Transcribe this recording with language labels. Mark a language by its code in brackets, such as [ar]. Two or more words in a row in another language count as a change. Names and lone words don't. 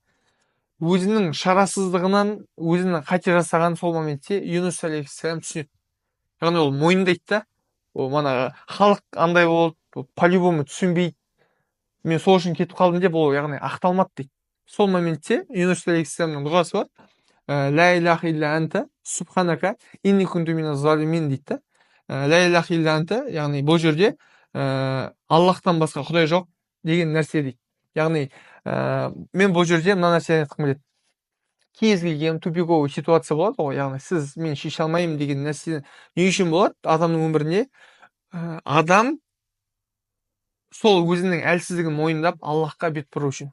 [kk] Өзінің шарасыздығынан, өзінің қате жасаған сол моментте Юнус алейхиссалам түсінеді. Яғни ол мойындайды да, ол халық андай болды, по-любому түсінбейді, мен сол үшін кетіп қалдым деп, ол яғни ақталмады дейді. Сол моментте Юнус алейхиссаламның дұғасы бар. [ar] لا إله إلا أنت سبحانك إني كنت من الظالمين дейді. لا إله إلا أنت, [kk] яғни бұл жерде Аллахтан басқа құдай жоқ деген нәрсе дейді. Яғни мен бұл жерде мына нәрсені айтқым келеді. Кез келген [ru] тупиковый ситуация [kk] болады ғой, яғни сіз мен шеше алмаймын деген нәрсе не үшін болады? Адамның өмірінде адам сол өзінің әлсіздігін мойындап Аллахқа бет бұру үшін.